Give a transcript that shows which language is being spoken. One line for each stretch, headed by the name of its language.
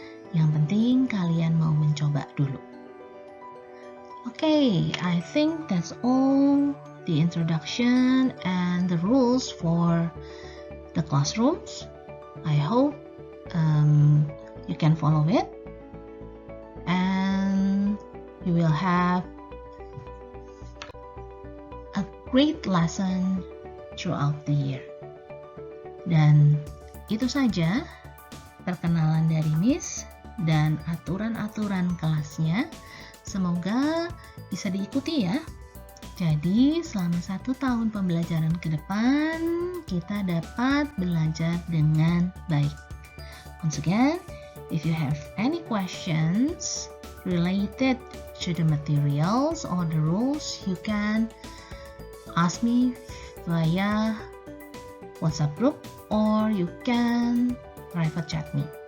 Indonesian: Yang penting kalian mau mencoba dulu.
English: Okay, I think that's all the introduction and the rules for the classrooms. I hope you can follow it and you will have a great lesson throughout the year.
Indonesian: Dan itu saja perkenalan dari Miss dan aturan-aturan kelasnya. Semoga bisa diikuti ya. Jadi selama 1 tahun pembelajaran ke depan, kita dapat belajar dengan baik.
English: Once again, if you have any questions related to the materials or the rules, you can ask me via WhatsApp group or you can private chat me.